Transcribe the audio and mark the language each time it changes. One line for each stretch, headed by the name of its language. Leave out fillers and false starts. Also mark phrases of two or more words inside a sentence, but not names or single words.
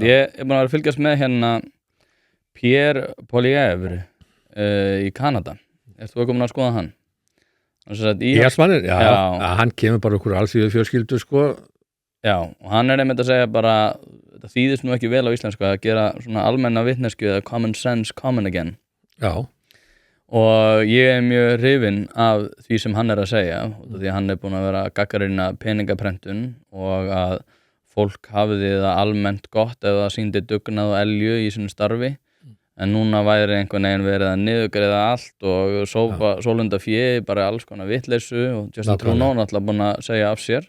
Icelandic: Ég búin að vera að fylgjast með Pierre Poilievre í Kanada. Ertu þú komin að skoða hann? Íhaldsmanninn? Já, hann kemur bara okkur alþýðu fjölskyldu, sko. Já, og hann einmitt að segja bara, þetta þýðist nú ekki vel á íslensku að gera svona almenna vitneskju eða
English: common sense common again.
Icelandic: Já. Og ég mjög hrifinn af því sem hann að segja, því að hann búin að vera að gagnrýna peningaprentun og að fólk hafiði það almennt gott ef það sýndi dugnað og elju í sínu starfi, en núna væri einhvern veginn verið að niðurgreiða allt og sólunda fjö, bara alls konar vitleysu og Justin Trudeau náttúrulega búin að segja af sér.